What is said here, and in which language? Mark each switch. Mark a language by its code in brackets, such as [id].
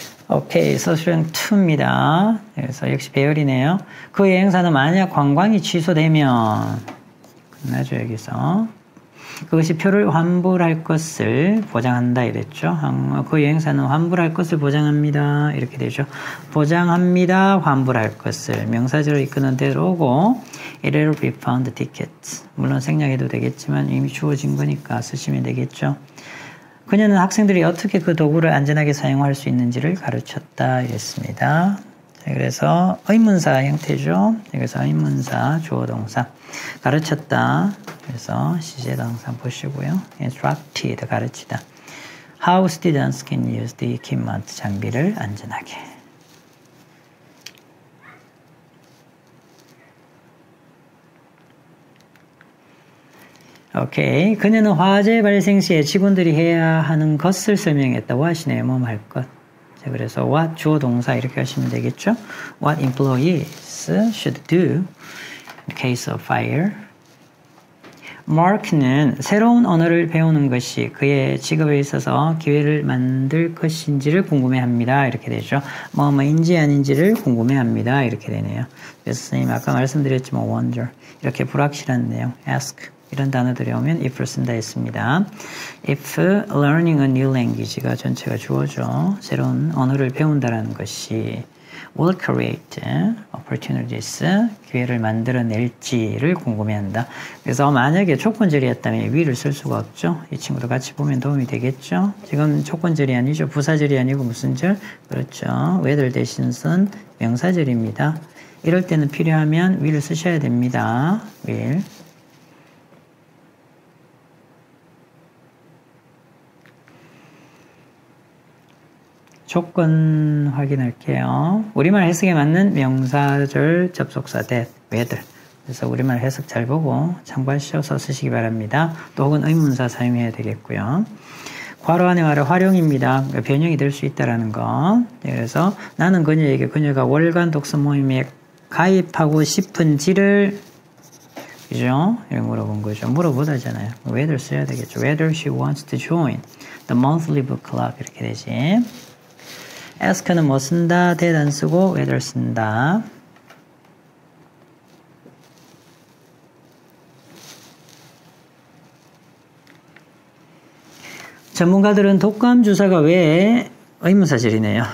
[ko] 오케이, 서술형 2입니다. 그래서 역시 배열이네요. 그 여행사는 만약 관광이 취소되면 끝나죠, 여기서. 그것이 표를 환불할 것을 보장한다 이랬죠. 그 여행사는 환불할 것을 보장합니다. 이렇게 되죠. 보장합니다. 환불할 것을. 명사절을 이끄는 대로 오고 [en] It will be refund tickets. [ko] 물론 생략해도 되겠지만 이미 주어진 거니까 쓰시면 되겠죠. 그녀는 학생들이 어떻게 그 도구를 안전하게 사용할 수 있는지를 가르쳤다 이랬습니다. 그래서 의문사 형태죠. 그래서 의문사 주어동사 가르쳤다. 그래서 시제동사 보시고요. instructed 가르치다. [en] How students can use the equipment [ko] 장비를 안전하게. 오케이. 그녀는 화재 발생 시에 직원들이 해야 하는 것을 설명했다. what이네요. 뭐 할 것. 자, 그래서 what 주어 동사 이렇게 하시면 되겠죠. [en] What employees should do in case of fire. [ko] Mark는 새로운 언어를 배우는 것이 그의 직업에 있어서 기회를 만들 것인지를 궁금해합니다. 이렇게 되죠. 뭐인지 아닌지를 궁금해합니다. 이렇게 되네요. 그래서 선생님 아까 말씀드렸지만 wonder 이렇게 불확실한 내용 ask 이런 단어들이 오면 if를 쓴다 했습니다. [en] If learning a new language가 [ko] 전체가 주어죠. 새로운 언어를 배운다라는 것이 [en] will create opportunities, [ko] 기회를 만들어낼지를 궁금해한다. 그래서 만약에 조건절이었다면 will을 쓸 수가 없죠. 이 친구도 같이 보면 도움이 되겠죠. 지금 조건절이 아니죠. 부사절이 아니고 무슨 절? 그렇죠. whether 대신 쓴 명사절입니다. 이럴 때는 필요하면 will을 쓰셔야 됩니다. [en] will. [ko] 조건 확인할게요. 우리말 해석에 맞는 명사절 접속사 that, whether. 그래서 우리말 해석 잘 보고 참고하셔서 쓰시기 바랍니다. 또 혹은 의문사 사용해야 되겠고요. 괄호 안에 말의 활용입니다. 그러니까 변형이 될 수 있다는 거. 그래서 나는 그녀에게 그녀가 월간 독서 모임에 가입하고 싶은지를 그죠? 이런 물어본 거죠. 물어보다잖아요. whether 써야 되겠죠. [en] whether she wants to join the monthly book club [ko] 이렇게 되지. ask는 뭐 쓴다, that 안 쓰고 whether 쓴다. 전문가들은 독감 주사가 왜 의문사절이네요.